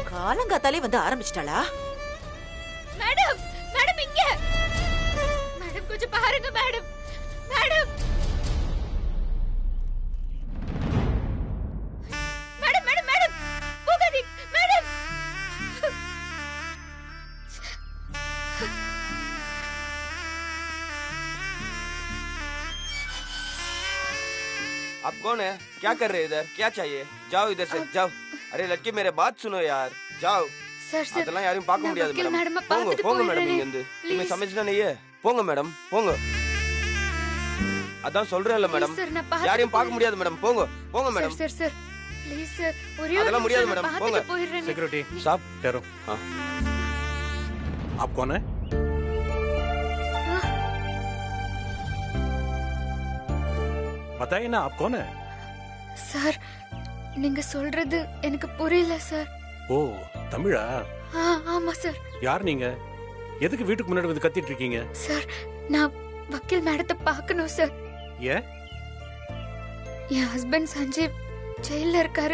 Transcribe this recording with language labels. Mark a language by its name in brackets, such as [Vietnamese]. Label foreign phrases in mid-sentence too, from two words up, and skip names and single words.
[Tamil] காலங்காத்தாலே வந்து ஆரம்பிச்சிட்டாளா? மேடம் மேடம் இங்க மேடம் கொஞ்சம் பாருங்க மேடம் மேடம் மேடம் மேடம் மேடம் போகாதீங்க மேடம் [Hindi] आप कौन है? क्या कर रहे हैं इधर? क्या चाहिए? जाओ इधर से जाओ. अरे लड़की मेरे बात सुनो यार. जाओ. [Tamil] சார் சார் அதெல்லாம் யாரையும் பார்க்க முடியாது மேடம். போங்க போங்க மேடம் இங்க இருந்து. நீங்க சமைச்சனா நீயே. போங்க மேடம் போங்க. அதான் சொல்றேன்ல மேடம். யாரையும் பார்க்க முடியாது மேடம். போங்க போங்க மேடம். சார் சார் ப்ளீஸ் சார் ஒரே ஒரு அதெல்லாம் முடியாது மேடம். போங்க. [Hindi] सिक्योरिटी साहब ठहरो. हाँ आप कौन है? बताइए ना आप कौन है? [Tamil] சார் நீங்க சொல்றது எனக்கு புரியல சார். ஓ தமிழா? ஆமா சார். யார் நீங்க? எதுக்கு வீட்டுக்கு முன்னாடி வந்து கத்திட்டு இருக்கீங்க? சார் நான் வக்கீல் மேடத்தை பார்க்கணும் சார். ஏன்? என் ஹஸ்பண்ட் சஞ்சீவ் ஜெயில இருக்காரு.